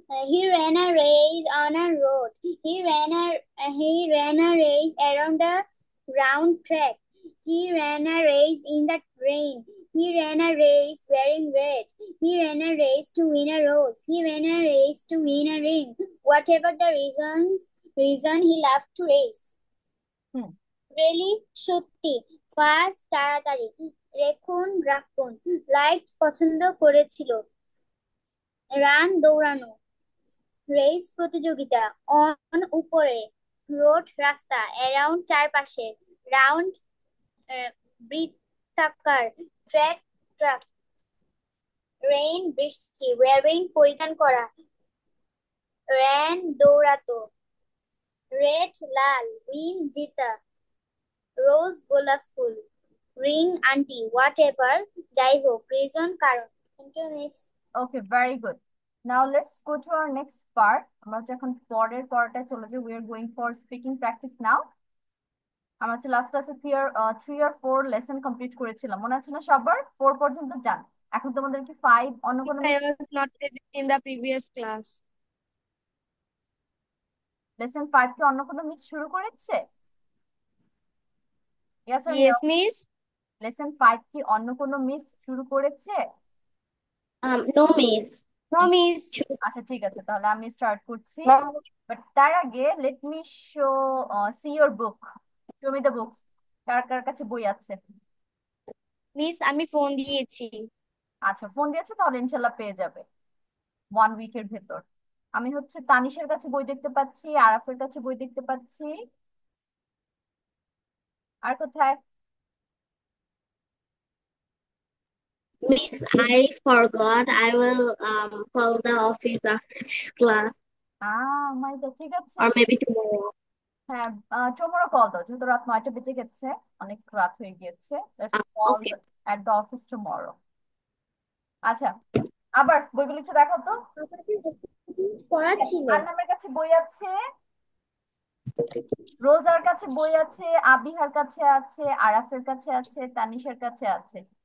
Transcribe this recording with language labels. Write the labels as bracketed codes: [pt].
[en] He ran a race on a road. He ran a race around a round track. He ran a race in the rain. He ran a race wearing red. He ran a race to win a rose. He ran a race to win a ring. Whatever the reason he loved to race. [bn] Really সত্যি, fast তাড়াতাড়ি, রাখুন, light পছন্দ করেছিল, run দৌড়ানো, race প্রতিযোগিতা, on উপরে, road রাস্তা, around চারপাশে, রাউন্ড বৃত্তাকার, ট্রাক, রেইন বৃষ্টি, ওয়ারিং পরিধান করা, র্যান দৌড়াতো, রেড লাল, উইন জিতা, রোজ গোলাপ ফুল, রিং আন্টি, হোয়াটএভার যাই হোক, রিজন কারণ। [en] Thank you miss. Okay, very good. Now let's go to our next part. [bn] আমরা হচ্ছে এখন পরের পর্বটায় চলে যাই। [en] We are going for speaking practice now. [bn] আমরা হচ্ছে লাস্ট ক্লাসে 3 or 4 লেসন কমপ্লিট করেছিলাম, মনে আছে না সবার? 4 পর্যন্ত যান। এখন তোমাদেরকে 5 অন্য কোনো [en] I was not present in the previous class. [bn] Lesson 5 কি অন্য কোনো মিস শুরু করেছে? [en] Yes or Yes, no? miss. [bn] Lesson 5 কি অন্য কোনো মিস শুরু করেছে? [en] No, miss. No, miss. [bn] আচ্ছা ঠিক আছে, তাহলে আমি স্টার্ট করছি। [en] but [bn] তার আগে [en] Let me show see your book, show me the books. [bn] কার কার কাছে বই আছে? মিস আমি ফোন দিয়েছি। আচ্ছা ফোন দিয়েছে, তাহলে ইনশাল্লাহ পেয়ে যাবে 1 উইকের ভেতর। আমি হচ্ছে তানিশের কাছে বই দেখতে পাচ্ছি, আরাফের কাছে বই দেখতে পাচ্ছি। আর কোথায়? [en] Miss, I forgot. I will call the office after this class [bn] my god, ঠিক আছে। [en] or maybe tomorrow. [bn] হ্যাঁ, টুমরো কল দাও, যেহেতু রাত 9টা বেজে গেছে, অনেক রাত হয়ে গিয়েছে। [en] Let's call Okay. At the office tomorrow. [bn] আচ্ছা, আবার বইগুলো একটু দেখো তো। পড়া ছিল। আন্নামের কাছে বই আছে, রোজার কাছে বই আছে, আবিহার কাছে আছে, আরাফের কাছে আছে, তানিশের কাছে আছে।